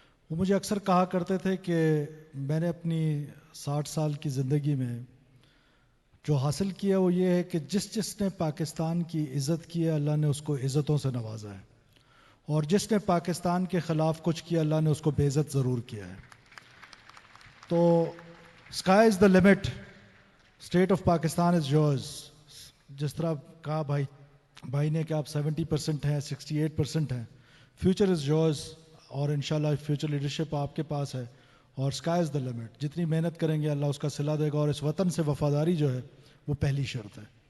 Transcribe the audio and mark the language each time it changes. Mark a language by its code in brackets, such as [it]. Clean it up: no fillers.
[ur] وہ مجھے اکثر کہا کرتے تھے کہ میں نے اپنی 60 سال کی زندگی میں جو حاصل کیا وہ یہ ہے کہ جس نے پاکستان کی عزت کی ہے اللہ نے اس کو عزتوں سے نوازا ہے, اور جس نے پاکستان کے خلاف کچھ کیا اللہ نے اس کو بے عزت ضرور کیا ہے. [en] تو sky is the limit, state of Pakistan is yours. [ur] جس طرح کہا بھائی نے کہ آپ 70% ہیں, 68% ہیں, [en] future is yours, [ur] اور انشاءاللہ فیوچر لیڈرشپ آپ کے پاس ہے, اور [en] Sky is the limit. [ur] جتنی محنت کریں گے اللہ اس کا صلہ دے گا, اور اس وطن سے وفاداری جو ہے وہ پہلی شرط ہے.